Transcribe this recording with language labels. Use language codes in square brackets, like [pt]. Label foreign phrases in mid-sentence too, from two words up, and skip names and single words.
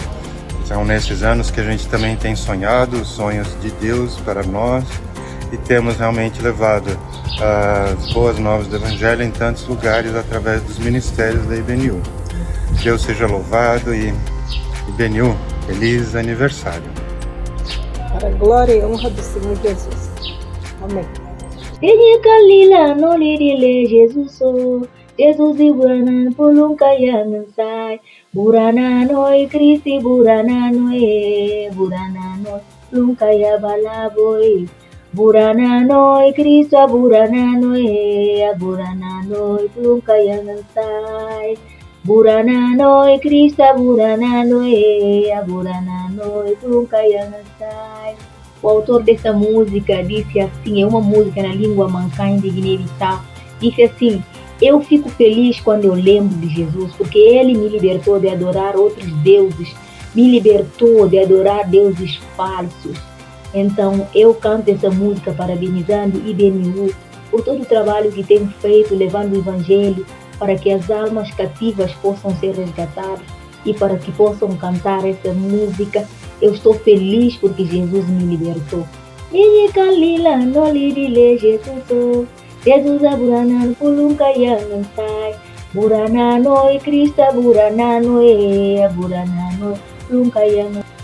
[pt] São nesses anos que a gente também tem sonhado os sonhos de Deus para nós e temos realmente levado as boas novas do Evangelho em tantos lugares através dos ministérios da IBNU. Deus seja louvado e IBNU, feliz aniversário. Para a glória e honra do Senhor Jesus. Amém. [knf] Jesus iburan pulung kayangan sai burana noi krisi burana noi lung kaya balaboy burana noi krisa burana noi pulung kayangan sai burana noi krisa burana noi pulung kayangan sai. [pt] O autor dessa música disse assim, é uma música na língua mancaim de Guiné-Bissau, disse assim: eu fico feliz quando eu lembro de Jesus, porque Ele me libertou de adorar outros deuses, me libertou de adorar deuses falsos. Então eu canto essa música parabenizando IBNU por todo o trabalho que tem feito, levando o Evangelho para que as almas cativas possam ser resgatadas e para que possam cantar essa música. Eu estou feliz porque Jesus me libertou. [knf] Jesus buranan pulung kayangan sai burana noi Krista burana noi pulung kayangan.